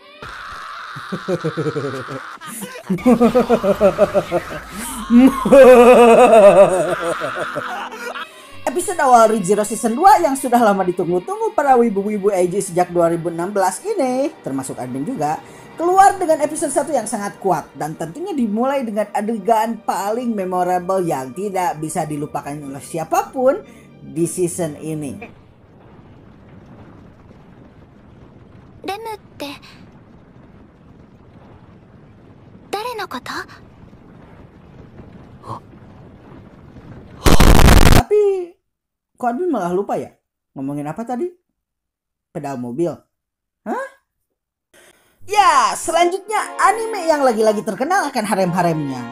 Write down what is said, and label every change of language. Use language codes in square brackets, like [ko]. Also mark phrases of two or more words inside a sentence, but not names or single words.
[id] Episode awal Re:Zero Season 2 yang sudah lama ditunggu-tunggu para wibu-wibu AJ sejak 2016 ini, termasuk admin juga, keluar dengan episode 1 yang sangat kuat dan tentunya dimulai dengan adegan paling memorable yang tidak bisa dilupakan oleh siapapun di season ini. [ja] Rem って誰のこと? [id] Tapi kok admin malah lupa ya? Ngomongin apa tadi? Pedal mobil? Hah? Ya, selanjutnya anime yang lagi-lagi terkenal akan harem-haremnya.